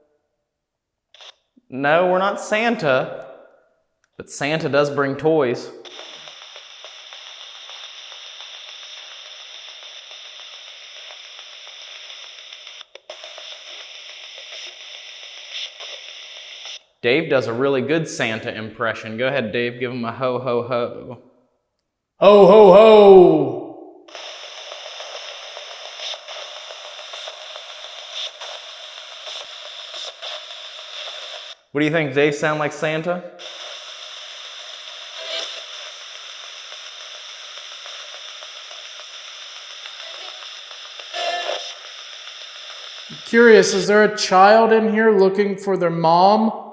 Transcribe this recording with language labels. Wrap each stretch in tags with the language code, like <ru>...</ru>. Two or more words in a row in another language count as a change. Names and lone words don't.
<en>No, we're not Santa, but Santa does bring toys. Dave does a really good Santa impression. Go ahead, Dave, give him a ho, ho, ho. Ho, ho, ho! What do you think? Dave sound like Santa? Curious, is there a child in here looking for their mom?</en>